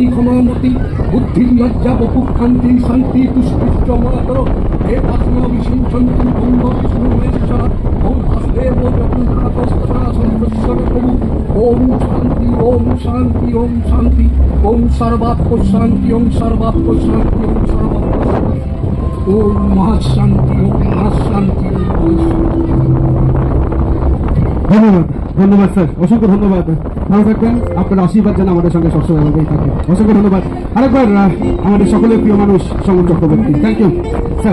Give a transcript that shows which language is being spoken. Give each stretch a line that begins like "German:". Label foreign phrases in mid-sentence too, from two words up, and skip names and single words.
Sanskrit: क्षमामति बुद्धिर्लज्जा बपुक्षान्ति शान्ति तुष्टिश्च मातर हे आत्मा विचिंतन्तु बम्ब विष्णु महेश्वरा ओं देवो जगन्नाथस्तथा संवत्सरकम् ओम शांति ओम शांति ओम शांति ओम सर्वात्म शांति ओम सर्वात्म शांति ओम सर्वात्म शांति ओम महाशांति ओम महाशांति
Bangla: ধন্যবাদ ধন্যবাদ স্যার, অসংখ্য ধন্যবাদ। ভালো থাকবেন, আপনার আশীর্বাদ যেন আমাদের সঙ্গে সবসময় আমাদের থাকে। অসংখ্য ধন্যবাদ আরেকবার আমাদের সকলের প্রিয় মানুষ সমন চক্রবর্তী।
English: thank you sir.